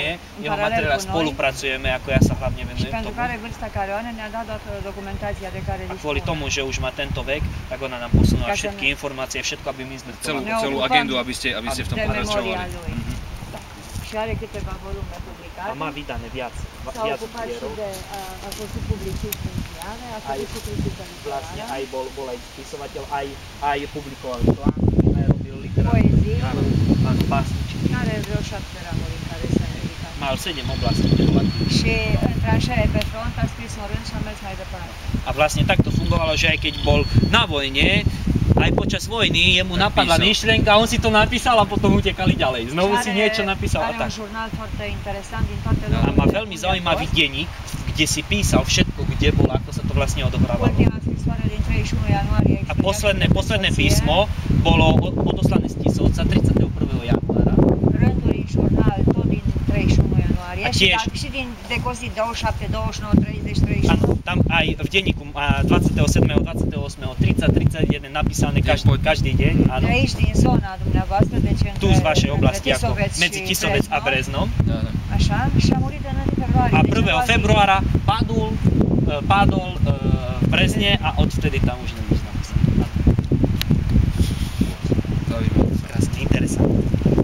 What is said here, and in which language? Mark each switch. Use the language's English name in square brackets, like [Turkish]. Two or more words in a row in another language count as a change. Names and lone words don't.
[Slovak] Jeho materiál spolupracujeme, ako ja sa hlavne venujem tomu. [Romanian] Și pentru care vârsta care o are ne-a dat toată documentația de care dispune. [Slovak] A kvôli tomu, že už má tento vek, tak ona nám posunula všetky informácie, všetko, aby my sme celú agendu, aby ste v tom pokračovali. [Romanian] Și are câteva volume publicate. [Slovak] A má vydané viac [Romanian] S-a ocupat și de, a fost publicist în ziare, a făcut și critică literară. [Slovak] Vlastne aj bol aj spisovateľ, aj publikoval články, aj robil literatúru. [Romanian] Poezii. [Slovak] Áno, básničky. [Romanian] Are vreo 7 ramuri în care s-a dedicat. [Slovak] Mal 7 oblastí, kde bola. [Romanian] Și în tranșee pe front a scris un rând și a mers mai departe. [Slovak] A vlastne takto fungovalo, že aj keď bol na vojne, aj počas vojny jemu napadla myšlienka, on si to napísal a potom utekali ďalej. Znovu si niečo napísal a tak. [Romanian] Are un jurnal foarte interesant din toate [Slovak] A má veľmi zaujímavý denník, kde si písal všetko, kde bol, ako sa to vlastne odohrávalo. [Romanian] Ultima scrisoare din 31 ianuarie. [Slovak] A posledné písmo bolo odoslané z Tisovca 31. januára. [Romanian] Rânduri în jurnal tot din 31 ianuarie și din decozit 27, 29, 30, 31. [Slovak] Tam aj v denníku 27, 28, 30, 31 napísané každý deň. Áno. [Romanian] De aici din zona dumneavoastră, deci [Slovak] tu z vašej oblasti, ako medzi Tisovec a Breznom. [Romanian] Așa, și a murit în 1 februarie. [Slovak] A 1. februára padol v Brezne a odvtedy tam už nevíš napísané. Zaujímavé. Krásne, interesantné.